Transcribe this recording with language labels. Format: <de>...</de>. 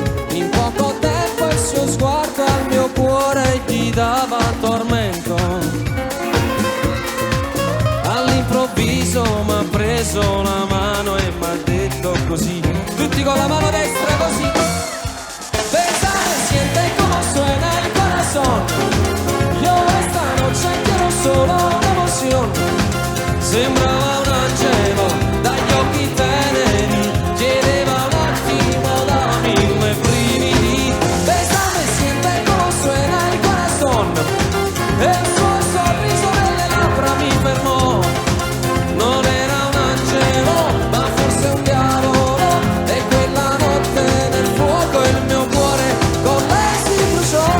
<it>In poco tempo il suo sguardo al mio cuore gli dava tormento. All'improvviso m'ha preso la mano e m'ha detto così, tutti con la mano destra così:</it> <es>Bésame, siente como suena el corazón. Yo esta noche quiero solo una emoción.</es> <it>Sembrava un angelo dagli occhi teneri, chiedeva un attimo dammi come brividi.</it> <es>Bésame, siente como suena el corazón.</es> <it>E il suo sorriso nelle labbra mi fermò. Non era un angelo, ma forse un diavolo. E quella notte nel fuoco il mio cuore con lei si bruciò.</it>